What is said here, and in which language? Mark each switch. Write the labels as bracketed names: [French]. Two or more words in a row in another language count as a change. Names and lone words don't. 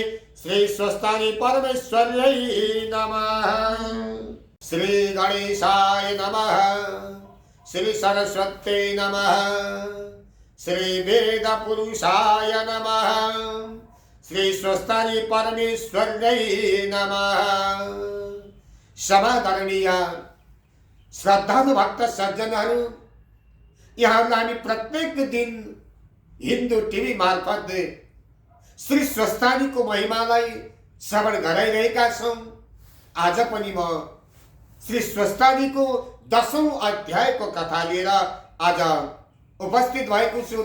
[Sanskrit] श्री स्वस्थानि परमेश्वर्यै नमः। श्री गणेशाय नमः। श्री सरस्वत्यै नमः। श्री वेदपुरुषाय नमः। श्री स्वस्थानि परमेश्वर्यै नमः। [Nepali] समादरणीय श्रद्धालु भक्त सज्जनहरू, यहाँहरूलाई हामी प्रत्येक दिन हिन्दू टिभी मार्फत श्री स्वस्थानीको महिमालाई श्रवण गराइरहेका छौँ। आज पनि म श्री स्वस्थानीको 10औं अध्यायको कथा लिएर आज उपस्थित भएको छु।